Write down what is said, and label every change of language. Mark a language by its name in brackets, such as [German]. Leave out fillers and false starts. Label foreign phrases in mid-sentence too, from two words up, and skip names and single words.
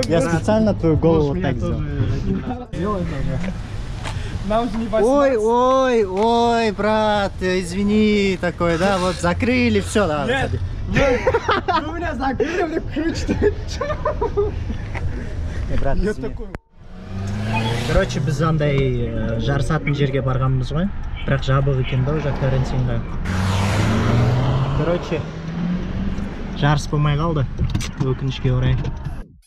[Russian] Я специально твою голову вот так сделал. Делай тоже. Нам же не Ой, брат, извини, такой, да, вот закрыли, все, да. Нет. Вы меня закрыли, мне ключ. Брат, Я извини. такой. [Kazakh] Короче, біз андай жарысатын жерге барғанбыз ғой. Бірақ жабық екен да, уже карантинға. Короче, жарыс болмай қалды, өкінішке орай.